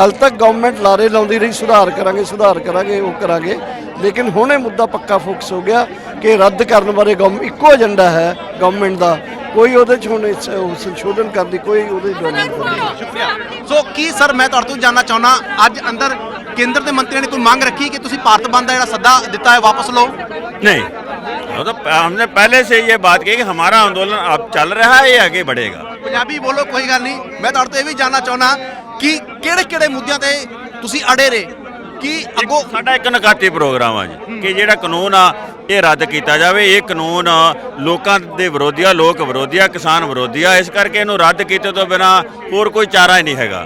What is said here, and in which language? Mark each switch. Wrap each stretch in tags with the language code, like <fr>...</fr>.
<pa>ਹਾਲ ਤੱਕ ਗਵਰਨਮੈਂਟ ਲਾਰੇ ਲਾਉਂਦੀ ਰਹੀ ਸੁਧਾਰ ਕਰਾਂਗੇ ਉਹ ਕਰਾਂਗੇ, ਲੇਕਿਨ ਹੁਣ ਇਹ ਮੁੱਦਾ ਪੱਕਾ ਫੋਕਸ ਹੋ ਗਿਆ ਕਿ ਰੱਦ ਕਰਨ ਬਾਰੇ ਇੱਕੋ ਏਜੰਡਾ ਹੈ ਗਵਰਨਮੈਂਟ ਦਾ, ਕੋਈ ਉਹਦੇ 'ਚ ਹੁਣ ਸੰਸ਼ੋਧਨ ਕਰਨ ਦੀ ਕੋਈ ਉਹਦੇ ਗੱਲ ਨਹੀਂ। ਸ਼ੁਕਰੀਆ। ਸੋ ਕੀ ਸਰ ਮੈਂ ਤੁਹਾਡੇ ਤੋਂ ਜਾਨਣਾ ਚਾਹੁੰਦਾ, ਅੱਜ ਅੰਦਰ ਕੇਂਦਰ ਦੇ ਮੰਤਰੀਆਂ ਨੇ ਕੋਈ ਮੰਗ ਰੱਖੀ ਕਿ ਤੁਸੀਂ ਭਾਰਤ ਬੰਦ ਦਾ ਜਿਹੜਾ ਸੱਦਾ ਦਿੱਤਾ ਹੈ ਵਾਪਸ ਲਓ?</pa> <hi>नहीं, वो तो हमने पहले से ये बात की कि हमारा आंदोलन अब चल रहा है, ये आगे बढ़ेगा।</hi> <pa>ਪੰਜਾਬੀ ਬੋਲੋ, ਕੋਈ ਗੱਲ ਨਹੀਂ। ਮੈਂ ਤੁਹਾਡੇ ਤੋਂ ਇਹ ਵੀ ਜਾਨਣਾ ਚਾਹੁੰਦਾ ਕਿ ਕਿਹੜੇ ਮੁੱਦਿਆਂ ਤੇ ਤੁਸੀਂ ਅੜੇ ਰਹੇ ਕਿ ਅੱਗੋਂ ਸਾਡਾ ਇੱਕ ਨਕਾਤੀ ਪ੍ਰੋਗਰਾਮ ਆ ਜੀ ਕਿ ਜਿਹੜਾ ਕਾਨੂੰਨ ਆ ਇਹ ਰੱਦ ਕੀਤਾ ਜਾਵੇ। ਇਹ ਕਾਨੂੰਨ ਲੋਕਾਂ ਦੇ ਵਿਰੋਧੀ ਆ, ਲੋਕ ਵਿਰੋਧੀ ਆ, ਕਿਸਾਨ ਵਿਰੋਧੀ ਆ, ਇਸ ਕਰਕੇ ਇਹਨੂੰ ਰੱਦ ਕੀਤੇ ਤੋਂ ਬਿਨਾ ਹੋਰ ਕੋਈ ਚਾਰਾ ਹੀ ਨਹੀਂ ਹੈਗਾ।</pa>